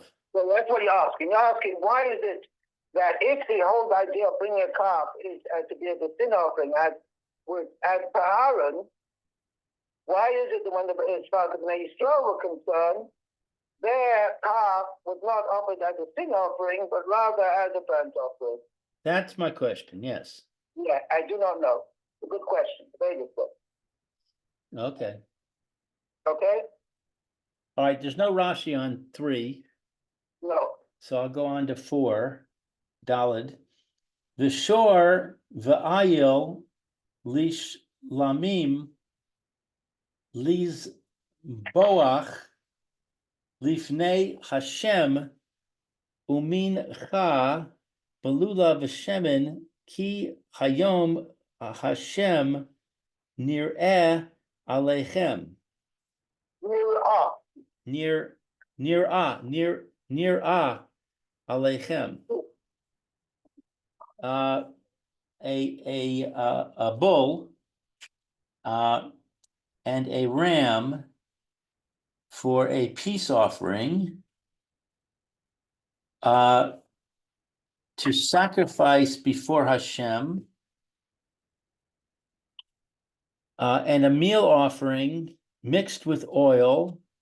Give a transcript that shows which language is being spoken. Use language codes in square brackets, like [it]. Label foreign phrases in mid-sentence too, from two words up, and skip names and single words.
[en] So that's what you're asking. You're asking, why is it that if the whole idea of bringing a calf is to be a sin offering, as per Aaron, why is it that when as far as the Bnei Yisrael were concerned, their calf was not offered as a sin offering, but rather as a burnt offering? That's my question, yes. Yeah, I do not know. A good question. Very good question. Okay. Okay? All right, there's no Rashi on 3, No. so I'll go on to 4, [he] דלית. ושור ואיל לשלמים לזבח לפני השם ומנחה בלולה ושמן כי היום השם נראה אליכם. נראה אליכם. [en] A bull and a ram for a peace offering to sacrifice before Hashem, and a meal offering mixed with oil.